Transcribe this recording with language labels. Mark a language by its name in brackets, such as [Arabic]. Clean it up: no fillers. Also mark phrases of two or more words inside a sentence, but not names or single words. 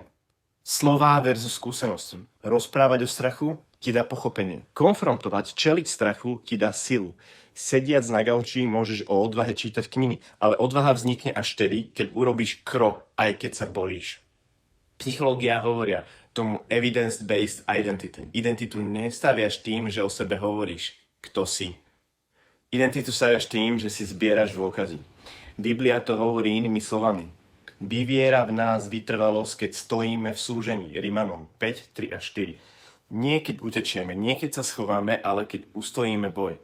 [Slovak] Slová versus skúsenosť. Rozprávať o strachu ti dá pochopenie. Konfrontovať, čeliť strachu ti dá silu. Sediac na gauči môžeš o odvahe čítať knihy, ale odvaha vznikne až vtedy, keď urobíš krok, aj keď sa bojíš. Psychológia hovoria tomu [English] evidence-based identity. [Slovak] Identitu nestaviaš tým, že o sebe hovoríš, kto si. Identitu staviaš tým, že si zbieraš dôkazy. Biblia to hovorí inými slovami. Vyviera v nás vytrvalosť, keď stojíme v súžení. Rimanom 5, 3 a 4. Nie keď utečieme, nie keď sa schováme, ale keď ustojíme boj.